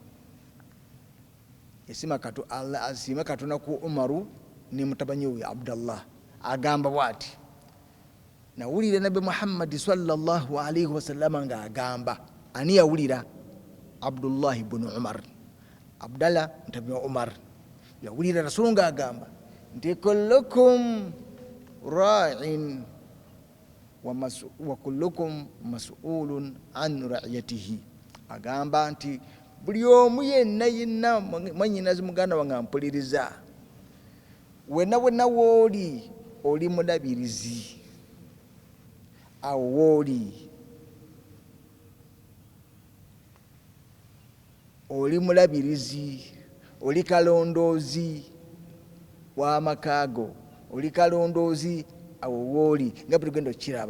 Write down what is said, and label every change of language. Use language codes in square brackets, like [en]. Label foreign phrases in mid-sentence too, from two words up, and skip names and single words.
[lg] Asiima Katonda ku Umaru ne mutabanyi we Abdullah. Agamba bwati, nawulira Nabi Muhammad [ar] صلى الله عليه وسلم [lg] nga agamba. Ani yawulira? Abdullah ibn Umar. Abdallah mutabanyi wa Umar yawulira Rasul nga agamba nti [ar] كلكم راع وكلكم مسؤول عن رعيته. [lg] Agamba nti buli omu yenna mwanyinazi muganda wange ampuliriza, wenna wooli oli mulabirizi, awo wooli oli mulabirizi, oli kalondoozi w'amakaago, oli kalondoozi awo wooli, nga bwe tugenda okukiraba.